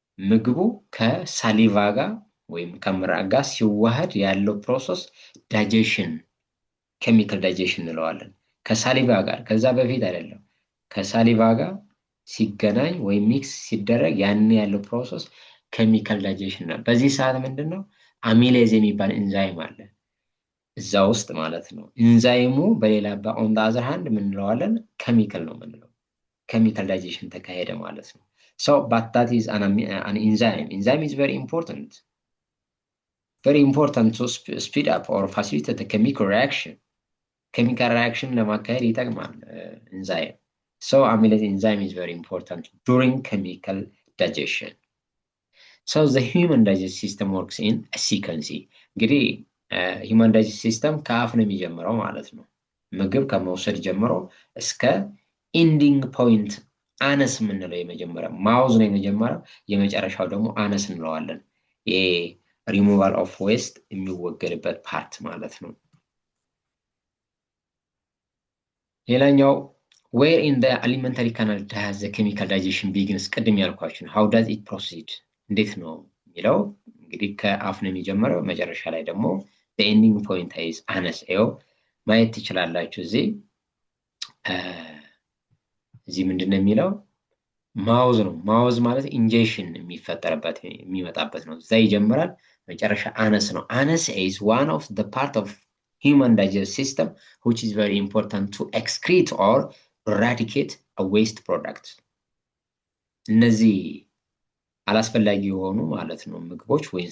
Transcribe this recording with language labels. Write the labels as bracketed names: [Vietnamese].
[Amharic] ምግቡ ከሳሊቫ ጋር ወይም ከምራቅ ጋር ሲዋሃድ ያለው ፕሮሰስ ዳይጀሽን ኬሚካል ዳይጀሽን እንለዋለን። ከሳሊቫ ጋር ከዛ በፊት አይደለም። ከሳሊቫ ጋር ሲገናኝ ወይም ሚክስ ሲደረግ ያን ያለው ፕሮሰስ ኬሚካል ዳይጀሽን ነው። በዚህ ሰዓት ምንድነው? አሚሌዝ የሚባል ኢንዛይም አለ እዛ ውስጥ ማለት ነው። ኢንዛይሙ በሌላ [English] on the other hand [Amharic] ምን እንለዋለን? ኬሚካል ነው የምንለው። ኬሚካል ዳይጀሽን ተካሄደ ማለት ነው። [English] so but that is an enzyme is very important to speed up or facilitate the chemical reaction [Amharic] ለማካሄድ ይጠቅማል [English] enzyme። so amylase enzyme is very important during chemical digestion. so the human digestive system works in a sequence። [Amharic] እንግዲህ human digestive system ከአፍ ነው የሚጀምረው ማለት ነው። ምግብ ከመውሰድ ጀምሮ እስከ [English] ending point [Amharic] አነስ የምንለው የመጀመሪያ ማውዝ ነው የመጀመሪያው፣ የመጨረሻው ደግሞ አነስ እንለዋለን። ይሄ ሪሙቫል ኦፍ ዌስት የሚወገድበት ፓርት ማለት ነው። ሌላኛው [English] where in the alimentary canal does the chemical digestion begins? [Amharic] ቅድም ያልኳችሁ [English] how does it proceed? [Amharic] እንዴት ነው የሚለው እንግዲህ ከአፍ ነው የሚጀምረው መጨረሻ ላይ ደግሞ [English] the ending point is [Amharic] አነስ ይኸው ማየት ትችላላችሁ እዚህ ምንድነው የሚለው ማውዝ ነው ማውዝ ማለት ኢንጀክሽን የሚፈጠርበት የሚመጣበት ነው እዛ ይጀምራል መጨረሻ አነስ ነው አነስ [English] is one of the part of human digestive system which is very important to excrete or eradicate a waste product [Amharic] እነዚህ አላስፈላጊ የሆኑ ማለት ነው ምግቦች